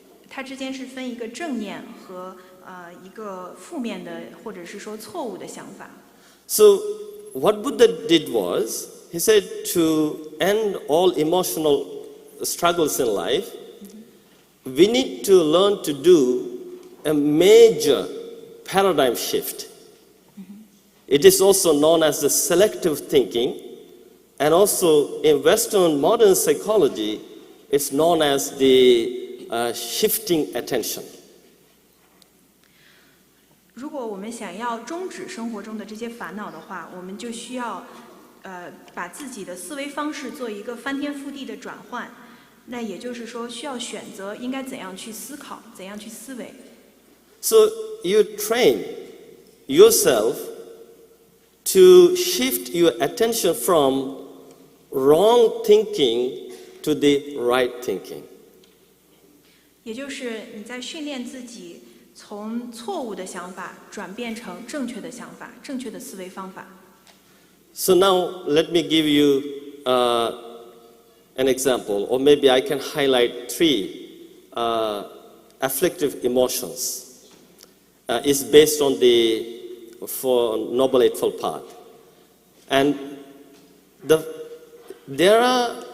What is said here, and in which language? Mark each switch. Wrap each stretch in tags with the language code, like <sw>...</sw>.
<zh>它之间是分一个正念和一个负面的或者是说错误的想法。</zh> <en>So what Buddha did was, he said to end all emotional struggles in life, we need to learn to do a major paradigm shift. It is also known as the selective thinking, and also in Western modern psychology, it's known as the shifting attention.</en> <zh>如果我们想要终止生活中的这些烦恼的话，我们就需要把自己的思维方式做一个翻天覆地的转换。那也就是说，需要选择应该怎样去思考，怎样去思维。</zh> <en>So you train yourself to shift your attention from wrong thinking to the right thinking.</en> <zh>也就是你在训练自己从错误的想法转变成正确的想法，正确的思维方法。</zh> <en>So now let me give you an example, or maybe I can highlight 3 afflictive emotions. It's based on the Noble Eightfold Path. And there are</en>